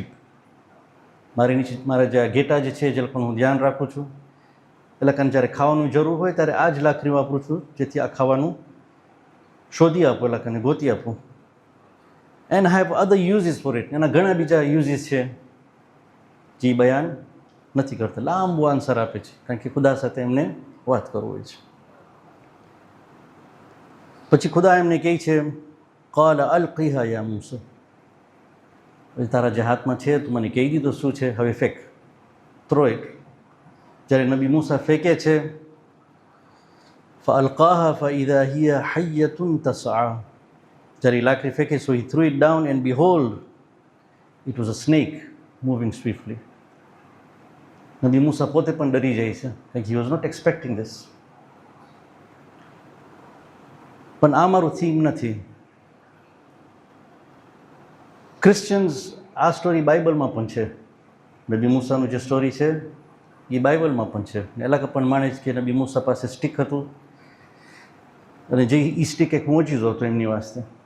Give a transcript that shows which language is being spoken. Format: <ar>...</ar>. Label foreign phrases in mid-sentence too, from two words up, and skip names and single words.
<gu>મારી નીચે મારા જે ઘેટા જે છે જે લોકોનું હું ધ્યાન રાખું છું, એટલે કારણ જ્યારે ખાવાનું જરૂર હોય ત્યારે આ જ લાકડી વાપરું છું, જેથી આ ખાવાનું શોધી આપું, એટલે કાને ગોતી આપું.</gu> <en>and have other uses for it.</en> <gu>એના ઘણા બીજા યુઝીસ છે જે બયાન નથી કરતા. લાંબુ આન્સર આપે છે કારણ કે ખુદા સાથે એમને વાત કરવું હોય છે. પછી ખુદા એમને કહે છે</gu> <ar>قال ألقها يا موسى.</ar> <gu>તારા જે હાથમાં છે તું મને કહી દીધું શું છે, હવે ફેંક,</gu> <en>throw it.</en> <gu>જ્યારે નબી મૂસા ફેંકે છે</gu> <ar>فألقاها فإذا هي حية تسعى.</ar> <gu>જ્યારે લાકડી ફેંકે</gu> <en>so he threw it down and behold it was a snake moving swiftly.</en> <gu>નબી મૂસા પોતે પણ ડરી જાય છે કારણ કે</gu> <en>he was not expecting this.</en> <gu>પણ આ મારું થીમ નથી. ક્રિશ્ચિયન્સ આ સ્ટોરી બાઇબલમાં પણ છે. નબી મૂસાનું જે સ્ટોરી છે એ બાઇબલમાં પણ છે. એલા પણ માને છે કે નબી મૂસા પાસે સ્ટીક હતું અને જે એ સ્ટીક એક મોજીઝો હતો એમની વાસ્તે.</gu>